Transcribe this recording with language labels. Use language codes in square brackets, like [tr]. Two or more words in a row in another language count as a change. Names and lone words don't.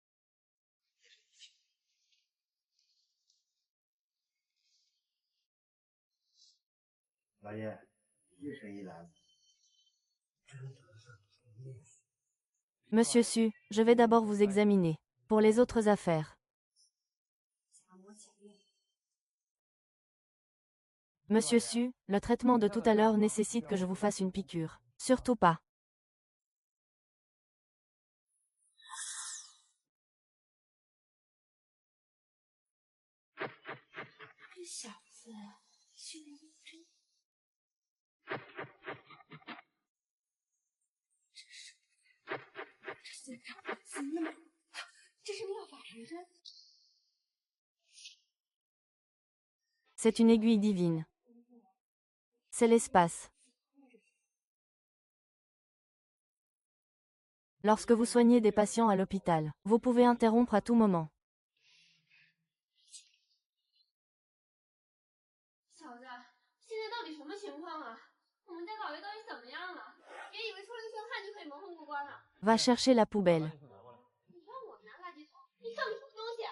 [fr] Monsieur Su, je vais d'abord vous examiner. Pour les autres affaires. Monsieur Su, le traitement de tout à l'heure nécessite que je vous fasse une piqûre. Surtout pas. [zh] 这小子训练真……这身上怎么那么……这是妙法神针。 [fr] C'est une aiguille divine. C'est l'espace. Lorsque vous soignez des patients à l'hôpital, vous pouvez interrompre à tout moment. [zh] 小子，现在到底什么情况啊？我们家老爷到底怎么样了？别以为出了一身汗就可以蒙混过关了。 [fr] Va chercher la poubelle. [zh] 你让我拿垃圾桶，你上什么东西？